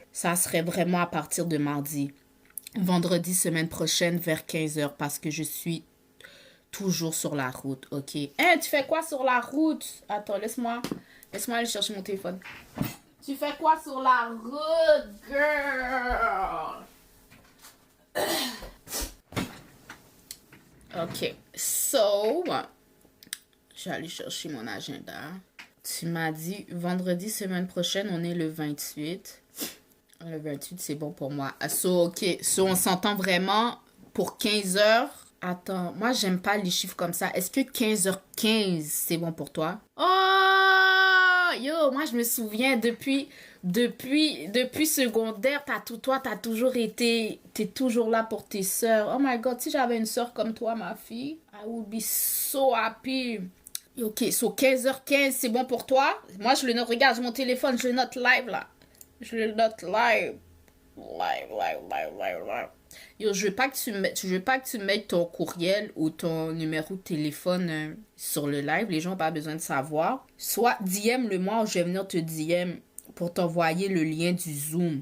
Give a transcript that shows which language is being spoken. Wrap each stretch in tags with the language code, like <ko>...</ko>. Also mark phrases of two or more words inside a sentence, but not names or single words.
<fr>Ça serait vraiment à partir de mardi. Vendredi, semaine prochaine, vers 15h, parce que je suis toujours sur la route, ok? Hein, tu fais quoi sur la route? Attends, laisse-moi aller chercher mon téléphone. Tu fais quoi sur la route, girl?</fr> <en>Ok, so,</en> <fr>je vais aller chercher mon agenda. Tu m'as dit vendredi, semaine prochaine, on est le 28. Le 28, c'est bon pour moi. Ok, on s'entend vraiment pour 15 heures. Attends, moi, j'aime pas les chiffres comme ça. Est-ce que 15h15, c'est bon pour toi? Oh! Yo, moi, je me souviens, depuis secondaire, t'as toujours été... T'es toujours là pour tes sœurs.</fr> <en>Oh my God,</en> <fr>si j'avais une sœur comme toi, ma fille,</fr> <en>I would be so happy. Ok, so</en> <fr>15h15, c'est bon pour toi? Moi, je le note. Regarde, j'ai mon téléphone, je le note live, là. Je le note live. Live. Yo, je veux pas que tu mettes ton courriel ou ton numéro de téléphone sur le live. Les gens n'ont pas besoin de savoir. Soit DM le moi ou je vais venir te DM pour t'envoyer le lien du Zoom.</fr>